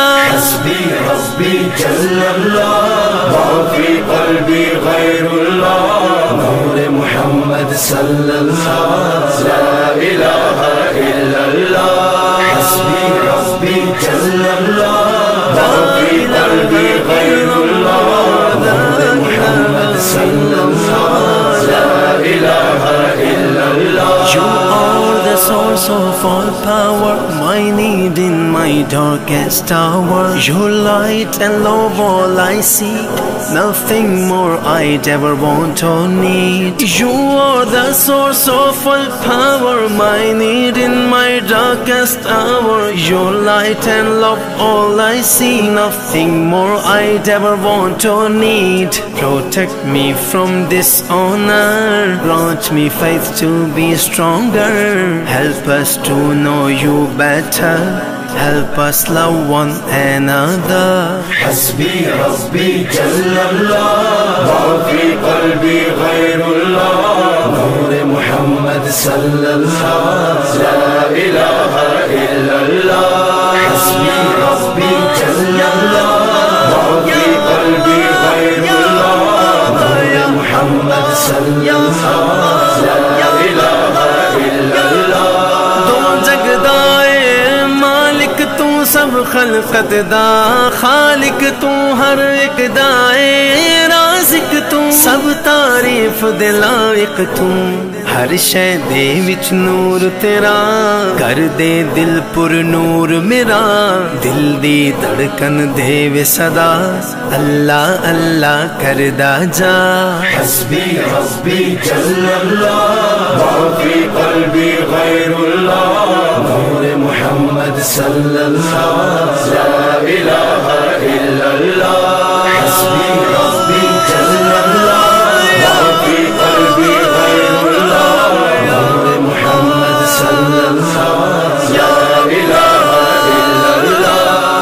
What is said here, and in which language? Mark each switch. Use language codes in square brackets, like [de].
[ar] حسبی ربی جل اللہ ما فی قلبی غیر اللہ نور محمد صلی اللہ لا الہ الا اللہ حسبی ربی جل اللہ ما فی قلبی غیر اللہ نور محمد صلی اللہ لا الہ الا اللہ [en] You are the source of all power, my need in my darkest hour. Your light and love all I seek, nothing more I'd ever want or need. You are the source of all power, my need in my darkest hour. Your light and love all I see, nothing more I'd ever want or need. Protect me from dishonor, grant me faith to be stronger. Help us to know you better, help us love one another. [ar] حسبی ربی جل اللہ ما فی قلبی غیر اللہ نور محمد صلی اللہ لا الہ الا اللہ حسبی ربی جل اللہ ما فی قلبی غیر اللہ نور محمد صلی اللہ لا الہ الا اللہ [pa] دو جگدائے مالک تو سب خلقت دا خالق تو ہر ایک دائے رازق تو سب تعریف دے لائق تو ہر شے دے وچ نور تیرا کر دے دل پر نور میرا دل دی دھڑکن دے وے صدا اللہ اللہ کردا جا [ar] حسبی ربی جل اللہ ما فی قلبی غیر اللہ نور محمد صلی اللہ لا الہ الا اللہ حسبی ربی جل اللہ ما فی قلبی غیر اللہ نور محمد صلی اللہ لا الہ الا اللہ